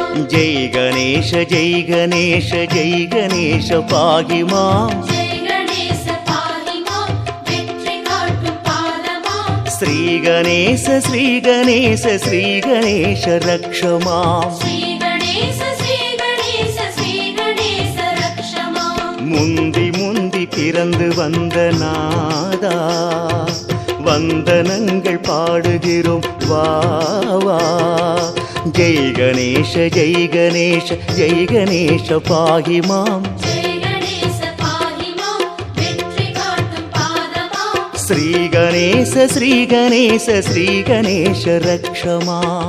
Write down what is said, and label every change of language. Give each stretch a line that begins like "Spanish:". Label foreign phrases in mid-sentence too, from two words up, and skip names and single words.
Sanskrit: जय गणेश पाहि मां जय गणेश पाहि मां
Tamil: வெற்றி காட்டும்
Sanskrit: पादमां श्री गणेश रक्ष मां श्री गणेश रक्ष मां
Tamil: முந்தி முந்தி பிறந்து வந்த நாதா வந்தனங்கள் பாடுகிறோம் வா வா
Sanskrit: जय गणेश पाहि मां जय गणेश पाहि मां
Tamil: வெற்றி காட்டும்
Sanskrit: पादमां श्री गणेश रक्ष मां